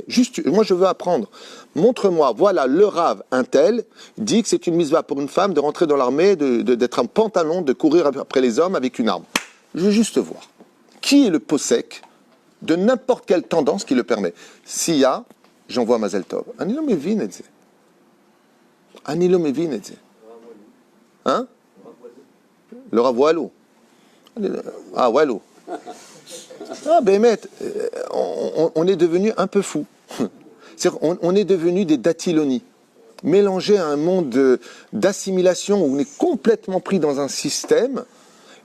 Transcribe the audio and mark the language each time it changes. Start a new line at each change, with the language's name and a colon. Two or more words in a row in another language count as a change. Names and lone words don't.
French: Juste, moi je veux apprendre. Montre-moi, voilà, le Rav, un tel, dit que c'est une mitzvah pour une femme de rentrer dans l'armée, d'être un pantalon, de courir après les hommes avec une arme. Je veux juste voir. Qui est le possèque de n'importe quelle tendance qui le permet? S'il y a, j'envoie
Hebrew: מזל טוב. אני לא מבין את זה. אני לא מבין את זה. Hein?
French: Le Rav Walou. Ah, Walou. Ah, Bémet, on est devenu un peu fou. On est devenu des datilonies, mélangés à un monde d'assimilation où on est complètement pris dans un système.